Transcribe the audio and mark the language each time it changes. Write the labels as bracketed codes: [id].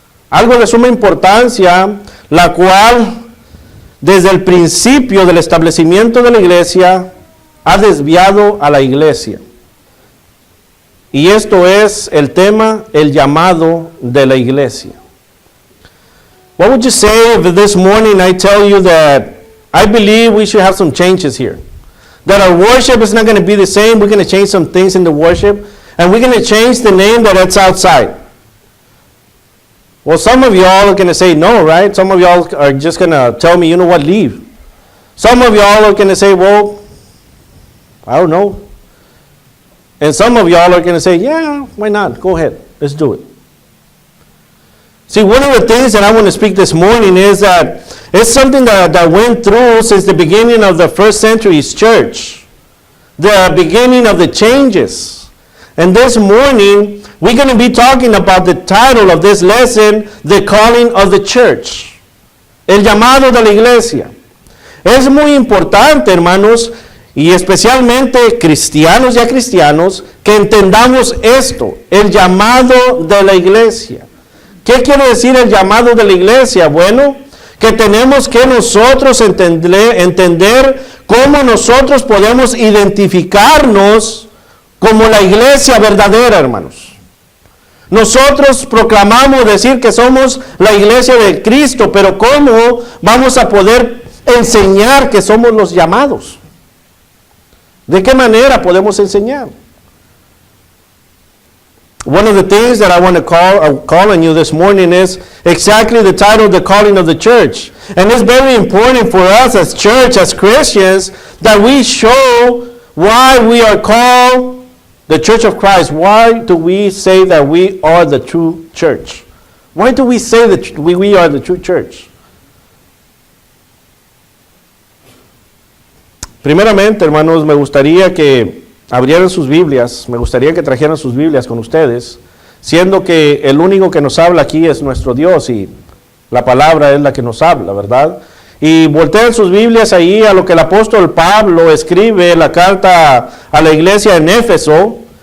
[es] Algo de suma importancia, la cual desde el principio del establecimiento de la iglesia ha desviado a la iglesia. Y esto es el tema, el llamado de la iglesia. [en] What would you say if this morning I tell you that I believe we should have some changes here? That our worship is not going to be the same. We're going to change some things in the worship. And we're going to change the name that it's outside. Well, some of y'all are going to say no, right? Some of y'all are just going to tell me, you know what, leave. Some of y'all are going to say, well, I don't know. And some of y'all are going to say, yeah, why not? Go ahead. Let's do it. See, one of the things that I want to speak this morning is that it's something that went through since the beginning of the first century's church. The beginning of the changes. And this morning, we're going to be talking about the title of this lesson, The Calling of the Church. [es] El llamado de la iglesia. Es muy importante, hermanos, y especialmente cristianos y acristianos, que entendamos esto, el llamado de la iglesia. ¿Qué quiere decir el llamado de la iglesia? Bueno, que tenemos que nosotros entender cómo nosotros podemos identificarnos como la iglesia verdadera, hermanos. Nosotros proclamamos decir que somos la iglesia de Cristo, pero ¿cómo vamos a poder enseñar que somos los llamados? ¿De qué manera podemos enseñar? [en] One of the things that I want to call on you this morning is exactly the title, The Calling of the Church. And it's very important for us as church, as Christians, that we show why we are called the Church of Christ. Why do we say that we are the true church? Why do we say that we are the true church? [es] Primeramente, hermanos, me gustaría que abrieran sus Biblias, me gustaría que trajeran sus Biblias con ustedes, siendo que el único que nos habla aquí es nuestro Dios y la palabra es la que nos habla, ¿verdad? Y volteen sus Biblias ahí a lo que el apóstol Pablo escribe en la carta a la iglesia en Éfeso.